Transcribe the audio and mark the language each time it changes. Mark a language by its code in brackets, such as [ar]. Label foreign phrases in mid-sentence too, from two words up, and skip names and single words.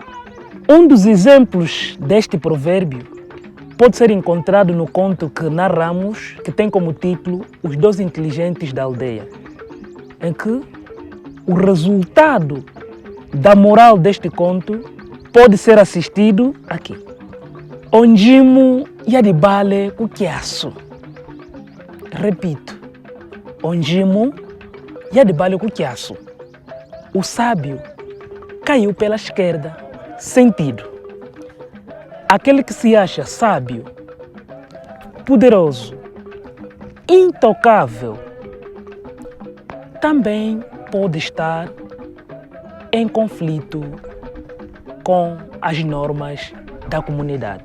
[pt] Um dos exemplos deste provérbio pode ser encontrado no conto que narramos, que tem como título Os Dois Inteligentes da Aldeia, em que o resultado da moral deste conto pode ser assistido aqui. [kmb] Onjimo yadibale kukiasu. [pt] Repito. [kmb] Onjimo yadibale kukiasu. [pt] O sábio caiu pela esquerda. Sentido. Aquele que se acha sábio, poderoso, intocável, também pode estar em conflito com as normas da comunidade.